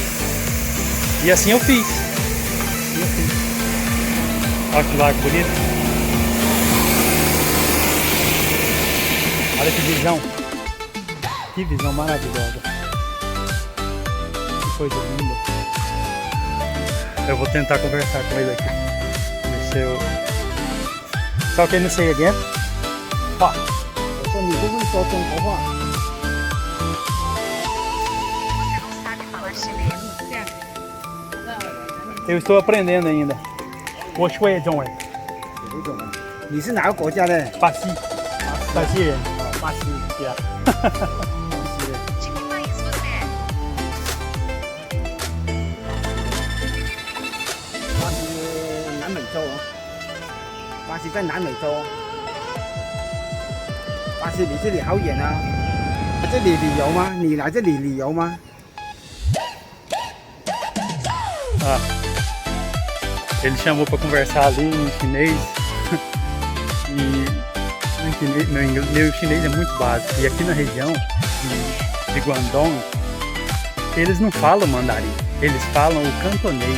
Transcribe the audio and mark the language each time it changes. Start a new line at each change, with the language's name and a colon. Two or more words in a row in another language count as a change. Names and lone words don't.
Portuguese: E assim eu fiz. Olha que lago bonito. Olha que visão. Que visão maravilhosa. Que coisa linda. Eu vou tentar conversar com ele aqui. Ver se eu...
English: So can you say again?
Chinese: 话。我说你不会说中国话。
Portuguese: Eu estou aprendendo ainda.
Chinese: 我学中文。你是哪个国家的？巴西。巴西人。巴西。Yeah. 巴西南美洲哦。巴西在南美洲。巴西离这里好远啊！来这里旅游吗？你来这里旅游吗？
Portuguese: Ele chamou para conversar ali em chinês e meu chinês é muito básico. E aqui na região de Guangdong, eles não falam mandarim, eles falam o cantonês.